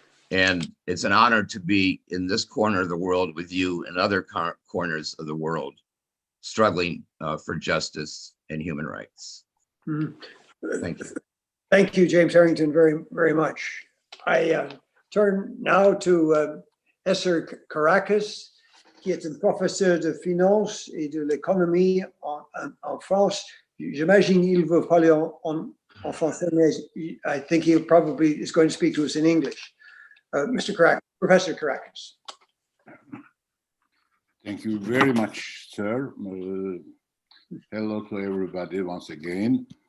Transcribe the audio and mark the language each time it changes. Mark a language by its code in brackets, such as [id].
[en] And it's an honor to be in this corner of the world with you and other corners of the world struggling for justice and human rights. Thank you. Thank you, James Harrington, very, very much. I turn now to Esser Caracas, [fr] qui est un professeur de finance et de l'économie en France. J'imagine il veut parler en français, mais [en] I think he probably is going to speak to us in English. Mr. Caracas, Professor Caracas. Thank you very much, sir. Hello to everybody once again.